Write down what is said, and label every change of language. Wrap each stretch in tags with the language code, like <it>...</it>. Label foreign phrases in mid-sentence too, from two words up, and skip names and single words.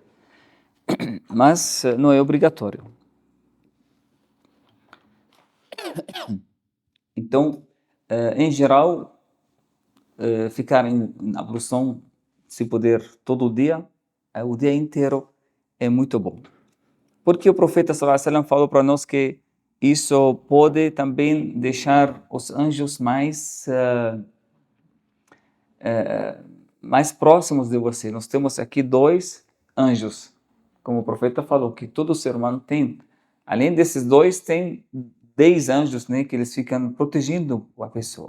<pt>Mas não é obrigatório. Então, em geral, ficar na ablução, se puder, todo dia, o dia inteiro, é muito bom. Porque o profeta</pt> <ar>صلى الله عليه وسلم</ar> <pt>falou para nós que isso pode também deixar os anjos mais próximos de você. Nós temos aqui 2 anjos, como o profeta falou, que todo ser humano tem. Além desses 2, tem 10 anjos, né, que eles ficam protegendo a pessoa.</pt>